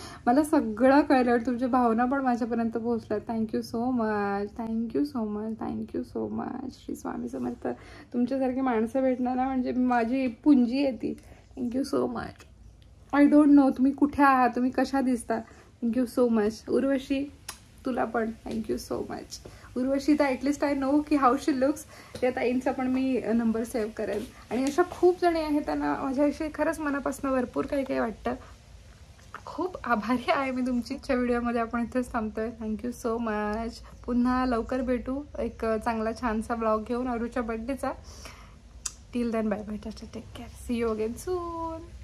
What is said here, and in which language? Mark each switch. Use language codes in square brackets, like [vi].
[mr] मला सगळं कळलं, तुमच्या भावना पण माझ्यापर्यंत पोहोचल्या. [en] Thank you so much. Thank you so much. Thank you so much. [mr] Shri Swami Samarth. तुमच्यासारखी माणसं भेटणार ना म्हणजे माझी पुंजी आहे ती. [en] Thank you so much. I don't know [mr] तुम्ही कुठे आहात, तुम्ही कशा दिसता. [en] Thank you so much. Urvashi [mr] तुला पण [en] Thank you so much. Urvashi तर at least I know की how she looks. [mr] त्या ताईंचा पण मी नंबर सेव्ह करेन. आणि अशा खूप जणी आहेत त्यांना माझ्याविषयी खरंच मनापासून भरपूर काही वाटतं. खूप आभारी आहे मी तुमची. च्या व्हिडिओमध्ये आपण इथेच थांबतोय. [en] Thank you so much. [mr] पुन्हा लवकर भेटू एक चांगला छानसा ब्लॉग घेऊन अरुच्या बर्थडेचा. [en] Till then bye bye. Take care. See you again soon.